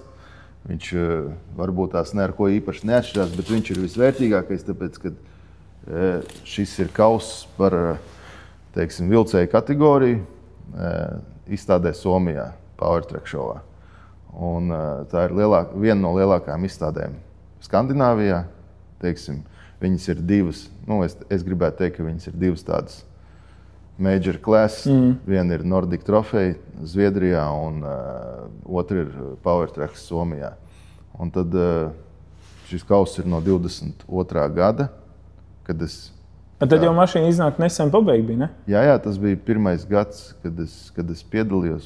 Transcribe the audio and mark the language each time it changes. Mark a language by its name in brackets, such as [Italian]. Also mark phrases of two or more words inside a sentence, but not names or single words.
[Latvian] Viņš varbūt tās ne ar ko īpaši neatšķirās, bet viņš ir visvērtīgākais, tāpēc, ka šis ir kauss par, teiksim, vilcēju kategoriju izstādē Somijā, Power Track Showā. Un tā ir viena no lielākajām izstādēm Skandināvijā, teiksim, Viņas ir divas, es gribētu teikt, ka viņas ir divas tādas [English] major classes. [Latvian] Viena ir Nordic Trophy Zviedrijā un otra ir Powertrack Somijā. Un tad šis kauss ir no 22. gada, kad es... Tad jau mašīna iznāk nesen pabeigt bija, ne? Jā, tas bija pirmais gads, kad es piedalījos.